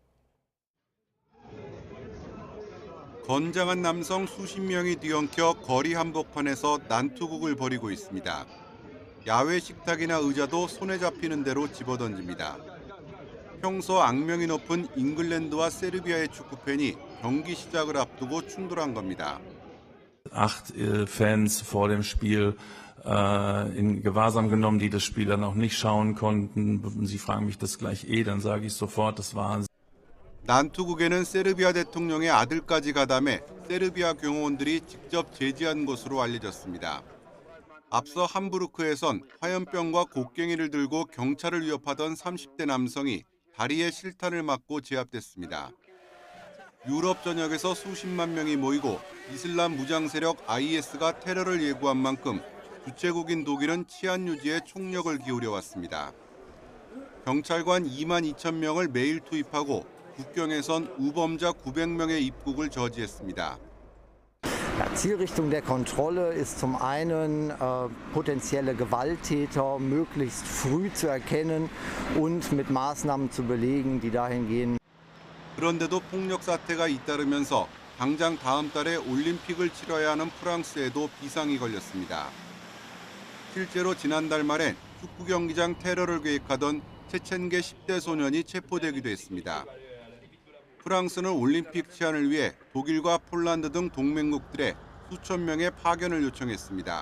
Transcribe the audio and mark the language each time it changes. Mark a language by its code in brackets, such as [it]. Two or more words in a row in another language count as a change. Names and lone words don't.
[ko] 건장한 남성 수십 명이 뒤엉켜 거리 한복판에서 난투극을 벌이고 있습니다. 야외 식탁이나 의자도 손에 잡히는 대로 집어던집니다. 평소 악명이 높은 잉글랜드와 세르비아의 축구팬이 경기 시작을 앞두고 충돌한 겁니다. [de] 8 Fans vor dem Spiel in Gewahrsam genommen, die das Spiel dann auch nicht schauen konnten. Sie fragen mich das gleich dann sage ich sofort, das war. [ko] 난투극에는 세르비아 대통령의 아들까지 가담해 세르비아 경호원들이 직접 제지한 것으로 알려졌습니다. 앞서 함부르크에선 화염병과 곡괭이를 들고 경찰을 위협하던 30대 남성이 다리에 실탄을 맞고 제압됐습니다. 유럽 전역에서 수십만 명이 모이고 이슬람 무장 세력 IS가 테러를 예고한 만큼 주최국인 독일은 치안 유지에 총력을 기울여 왔습니다. 경찰관 2만 2천 명을 매일 투입하고 국경에선 우범자 900명의 입국을 저지했습니다. [de] Zielrichtung der Kontrolle ist zum einen, potenzielle Gewalttäter möglichst früh zu erkennen und mit Maßnahmen zu belegen, die dahin gehen. [ko] 그런데도 폭력 사태가 잇따르면서 당장 다음 달에 올림픽을 치러야 하는 프랑스에도 비상이 걸렸습니다. 실제로 지난달 말엔 축구 경기장 테러를 계획하던 체첸계 10대 소년이 체포되기도 했습니다. 프랑스는 올림픽 치안을 위해 독일과 폴란드 등 동맹국들의 수천 명의 파견을 요청했습니다.